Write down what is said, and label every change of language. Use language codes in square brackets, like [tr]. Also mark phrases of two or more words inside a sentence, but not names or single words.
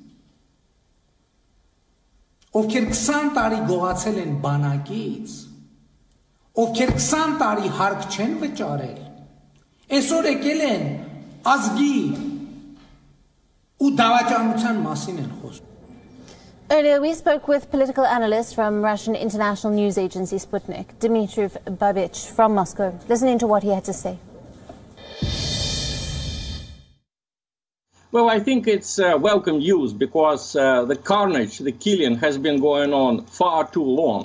[hy] ովքեր 20 տարի գողացել են բանակից, ովքեր 20 տարի հարկ չեն վճարել, այսօր եկել են ազգի ու դավաճանության մասին են խոսում։ [en] Earlier, we spoke with political analyst from Russian international news agency Sputnik, Dmitry Babich from Moscow. Listening to what he had to say. Well, I think it's welcome news because the carnage, the killing has been going on far too long.